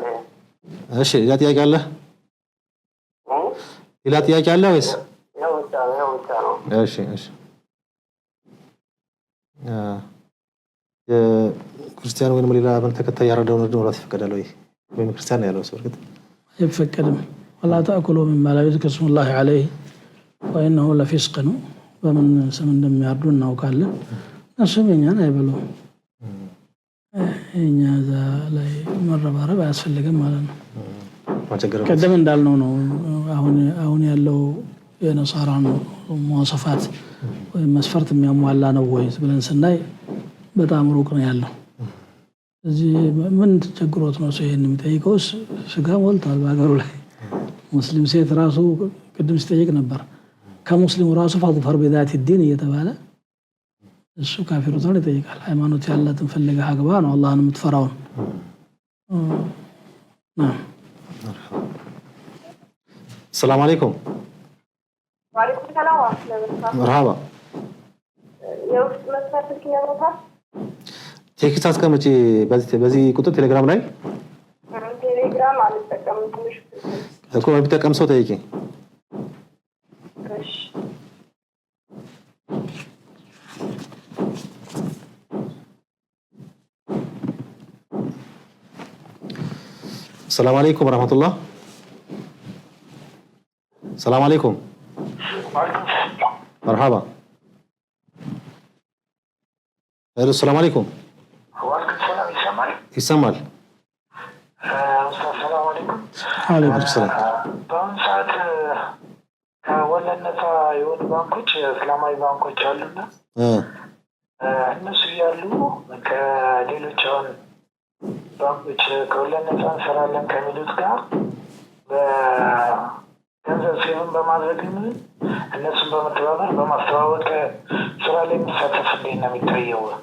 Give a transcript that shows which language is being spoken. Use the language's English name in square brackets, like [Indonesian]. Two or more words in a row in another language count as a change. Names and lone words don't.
[Amharic] እሺ ሌላ ጥያቄ አለ ሌላ ጥያቄ አለ ወይስ ያው ነው እሺ ክርስቲያን ወይም ሌላ ምን ተከታይ ያረዳው ነው ራስ ይፈቀዳል ወይም ክርስቲያን ያለው ሰው እርግጥ አይፈቀድም [Arabic] ولا تاكلوا مما لا يذكر اسم الله عليه وانه لفسق [Amharic] ነው በምን ስም እንደሚያርዱ እናውቃለን እሱም እኛን አይበሉ እኛ ዛ ላይ መረባረብ አያስፈልግም ማለት ነው ቀደም እንዳልነው ነው አሁን ያለው የነሳራ ነው መዋሰፋት ወይ መስፈርት የሚያሟላ ነው ወይ ብለን ስናይ በጣም ሩቅ ነው ያለው እዚህ ምን ተቸግሮት ነው ሰው ይሄን የሚጠይቀውስ ስጋ ሞልቷል በአገሩ ላይ ሙስሊም ሴት ራሱ ቅድም ሲጠይቅ ነበር ከሙስሊሙ ራሱ ፈርድ በዛት الدين እየተባለ እሱ ካፊሩ ተው ይጠይቃል ሃይማኖት ያላትን ፈልገህ አግባ ነው አላህን የምትፈራው [Arabic] السلام عليكم وعليكم السلام ورحمة الله مرحبا [Amharic] የውስጥ መስመር ስልክ ያመጣል ቴክስት አስቀምጪ በዚህ ቁጥር ቴሌግራም ላይ ቴሌግራም አልጠቀምም ትንሽ እኮ በሚጠቀም ሰው ጠይቂ እሺ [Arabic] السلام عليكم ورحمة الله السلام عليكم مرحبا السلام عليكم وعليكم السلام يسمال السلام عليكم عليكم السلام [Amharic] በአሁኑ ሰዓት ወለድ ነፃ የሆኑ ባንኮች እስላማዊ ባንኮች አሉና እነሱ ያሉ ከሌሎች አሁን ባንኮች ከወለድ ነፃ እንሰራለን ከሚሉት ጋር በገንዘብ ሴቭን በማድረግ እነሱን በመተባበር በማስተዋወቅ ስራ ላይ የሚሳተፍ እንዴት ነው የሚታየው?